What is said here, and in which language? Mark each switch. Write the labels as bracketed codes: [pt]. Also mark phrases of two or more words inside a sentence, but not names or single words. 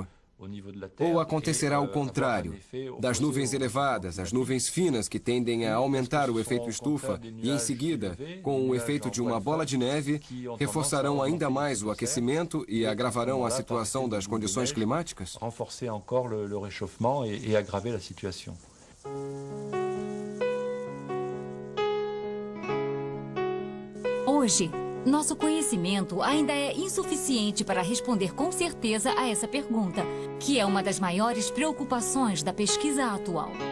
[pt] Ou acontecerá o contrário? Das nuvens elevadas, as nuvens finas que tendem a aumentar o efeito estufa e, em seguida, com o efeito de uma bola de neve, reforçarão ainda mais o aquecimento e agravarão a situação das condições climáticas? [fr] Renforcer encore le réchauffement et aggraver la situation. [pt] Hoje, nosso conhecimento ainda é insuficiente para responder com certeza a essa pergunta, que é uma das maiores preocupações da pesquisa atual.